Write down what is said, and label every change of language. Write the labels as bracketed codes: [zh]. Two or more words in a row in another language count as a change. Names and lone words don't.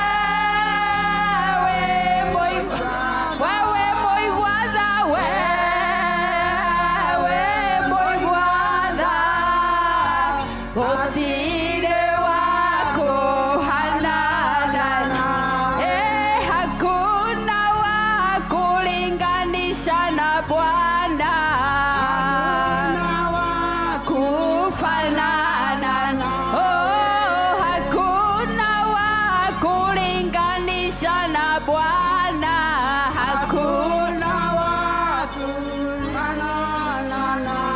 [ki] wĩ mũigua-tha, we wĩ mũigua-tha, gũtirĩ wa kũhanana, [sw] hakuna wa kulinganisha na Bwana, kufanana, hakuna wa kulinganisha na Bwana, hakuna wa kufanana.